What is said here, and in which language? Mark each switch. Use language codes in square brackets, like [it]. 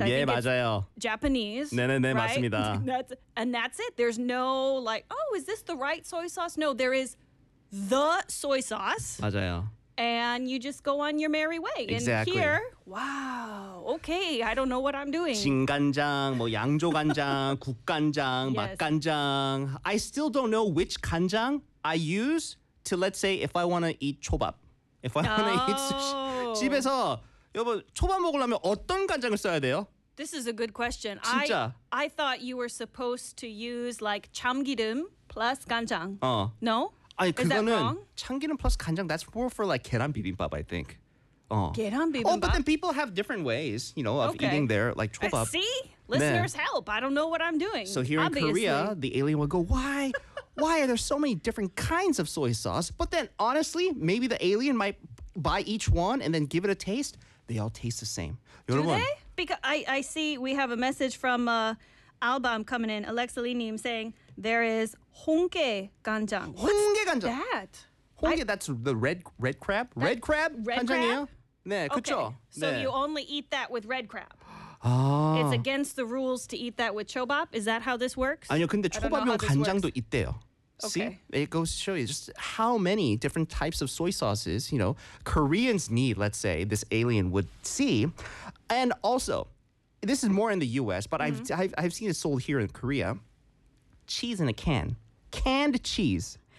[en] I think [ko] 맞아요. [en] Japanese. [ko] 네, right? 맞습니다. [en] And that's it. There's no like, oh, is this the right soy sauce? No, there is the soy sauce. [ko] 맞아요. [en] And you just go on your merry way. Exactly. And here, wow, okay, I don't know what I'm doing. [ko] 진간장, 뭐 양조간장, 국간장, [en] yes. [ko] 맛간장. [en] I still don't know which 간장 I use to, let's say, if I want to eat 초밥. If I want to eat sushi. [ko] 집에서, 여보, 초밥 먹으려면 어떤 간장을 써야 돼요? [en] This is a good question. [ko] 진짜. [en] I thought you were supposed to use, like, 참기름 plus 간장. No? [ko] 아니, 그거는 참기름 플러스 간장, [en] that's more for like [ko] 계란 비빔밥, I think. 계란 비빔밥? [en] Oh, but then people have different ways, you know, of eating their, like, 초밥. See? Listeners, help. I don't know what I'm doing. So here obviously. In Korea, the alien would go, why? Why are there so many different kinds of soy sauce? But then, honestly, maybe the alien might buy each one and then give it a taste. They all taste the same. Do they? Because I see we have a message from Album coming in. Alexa Lee-nim saying, there is Hongge ganjang. Hongge ganjang. What's that? Hongge, that's the red crab? Red crab? Red ganjang crab? [ko] 네, 그렇죠. [en] Okay. [ko] 네. [en] So you only eat that with red crab. Oh. It's against the rules to eat that with chobap. Is that how this works? [ko] 아니요, 근데 초밥용 간장도 있대요. [en] Okay. See, it goes to show you just how many different types of soy sauces, you know, Koreans need, let's say, this alien would see. And also, this is more in the U.S., but I've seen it sold here in Korea. Cheese in a can. Canned cheese.